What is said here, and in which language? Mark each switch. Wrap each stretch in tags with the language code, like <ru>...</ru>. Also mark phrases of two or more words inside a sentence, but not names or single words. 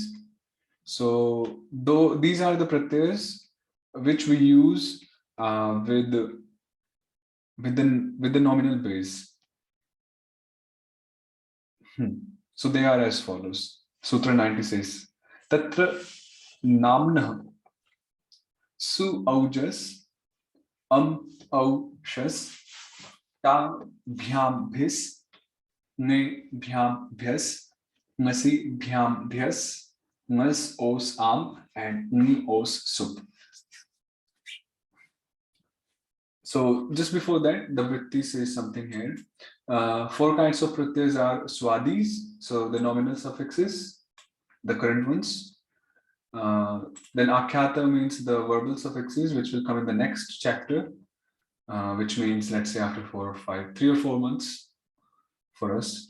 <en>So these are the pratyas which we use with the nominal base. So they are as follows. Sūtra 90 says,</en> <sa>तत्र नाम्ना सु औजस् औशस् टा भ्याम् भिस् ङे भ्याम् भ्यस् ङसि भ्याम् भ्यस् ङस् ओस् आम् and ङि ओस् सुप्.</sa> <en>So just before that, the Vritti says something here. Four kinds of pratyas are swadis, so the nominal suffixes, the current ones. Then akhyata means the verbal suffixes, which will come in the next chapter, which means, let's say, after 3 or 4 months for us.</en>